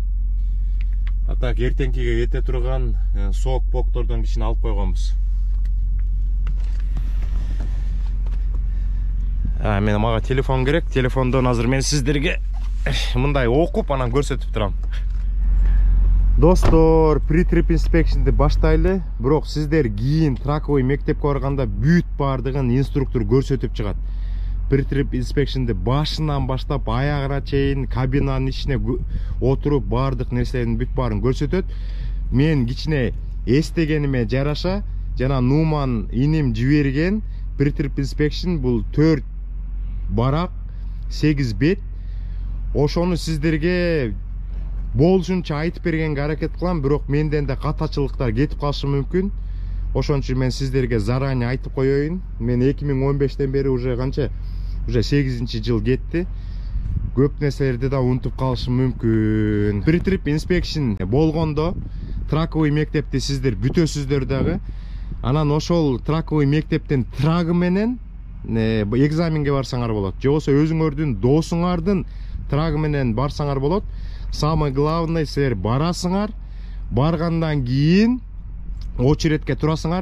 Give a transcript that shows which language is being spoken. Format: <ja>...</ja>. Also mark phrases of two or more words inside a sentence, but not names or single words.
<ky>А так эртеңкиге кете турган сок-поктордон кичине алып койгонбуз. Мага телефон керек. Телефондон азыр мен сиздерге мындай окуп анан көрсөтүп турам. Достор,</ky> <en>pre-trip inspection'ды</en> <ky>баштайлы. Бирок сиздер кийин траковый мектепке барганда бүт бардыгын инструктор көрсөтүп чыгат.</ky> <en>Pre-trip inspection'ды</en> <ky>башынан баштап аягына чейин кабинанын ичине отуруп бардык нерселердин бүт баарын көрсөтөт. Мен кичине эстегениме жараша жана Нуман иним жиберген</ky> <en>pre-trip inspection</en> <ky>бул 4 барак, 8 бет. Ошону сиздерге болушунча айтып бергенге аракет кылам, бирок менден да катачылыктар кетип калышы мүмкүн. Ошон үчүн мен сиздерге заранее айтып коеюн. Мен 2015тен бери уже канча? Уже 8-нчи жыл кетти. Көп нерселерди да унутуп калышым мүмкүн.</ky> <en>Pre-trip inspection</en> <ky>болгондо траковый мектепти сиздер бүтөсүздөр дагы. Анан ошол траковый мектептин трагы менен экзаменге барсаңар болот. Же болбосо өзүңөрдүн досуңардын трагы менен барсаңар болот.</ky> <ru>Самое главное,</ru> <ky>силер барасыңар. Баргандан кийин очередке турасыңар.</ky>